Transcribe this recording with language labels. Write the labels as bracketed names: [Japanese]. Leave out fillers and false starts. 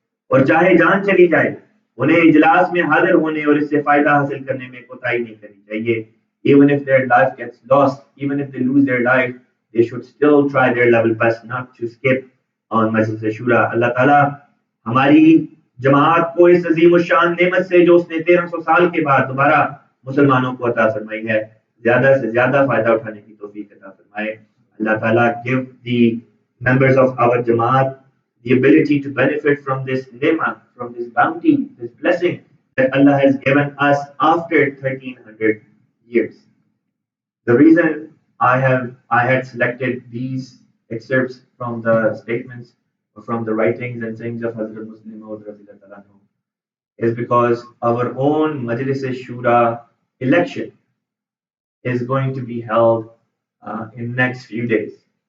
[Hindi] और चाहे जान चली जाए उन्हें इजलास में हाजिर होने और इससे फायदा हासिल करने में कोताही नहीं करनी चाहिए। [English] Even if their life gets lost, even if they lose their life, they should still try their level best not to skip on Majlis Shura. [Hindi] अल्लाह ताला हमारी जमात को इस अजीम शान नेमत से जो उसने 1300 साल के बाद दोबारा मुसलमानों को अता फरमाई है, ज्यादा से ज्यादा फायदा उठाने की तौफीक अता फरमाए। [English] अल्लाह ताला give the members of our Jamaat the ability to benefit from this ni'mah, from this bounty, this blessing that Allah has given us after 1300 years. The reason I had selected these excerpts from the statements, from the writings and sayings of Hazrat Muslim Maud is because our own Majlis Shura election is going to be held in next few days.